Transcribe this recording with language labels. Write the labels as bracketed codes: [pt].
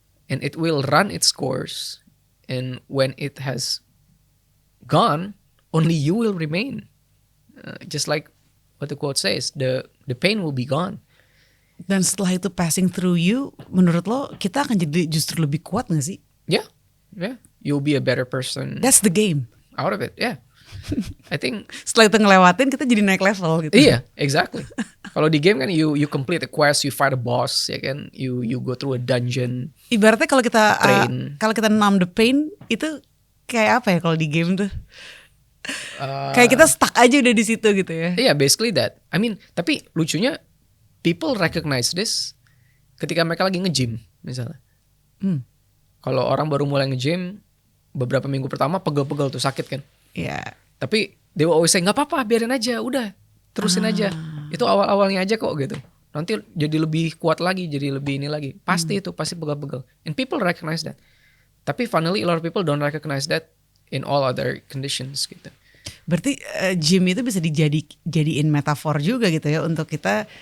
[en] And it will run its course. And when it has gone, only you will remain. Just like what the quote says, the pain will be gone. [id] Dan setelah itu [en] passing through you, [id] menurut lo kita akan jadi justru lebih kuat gak sih? [en] Yeah. You'll be a better person. That's the game. Out of it, yeah. I think [id] setelah itu ngelewatin kita jadi naik level gitu. [en] Iya, exactly. [id] Kalau di game kan [en] you complete a quest, you fight a boss, [id] ya kan, [en] you go through a dungeon. [id] Ibaratnya kalau kita numb the pain itu kayak apa ya kalau di game tuh? Kayak kita stuck aja udah di situ gitu ya. [en] Yeah, basically that. I mean, [id] tapi lucunya [en] people recognize this [id] ketika mereka lagi nge-gym misalnya. Kalau orang baru mulai nge-gym beberapa minggu pertama pegel-pegel tuh sakit kan. Iya. Tapi [en] they will always say [id] nggak apa-apa, biarin aja, udah terusin aja. Itu awal-awalnya aja kok gitu. Nanti jadi lebih kuat lagi, jadi lebih ini lagi. Pasti pegel-pegel. [en] And people recognize that. [id] Tapi [en] finally a lot of people don't recognize that in all other conditions gitu. [id] Berarti gym itu bisa dijadiin metafor juga gitu ya untuk kita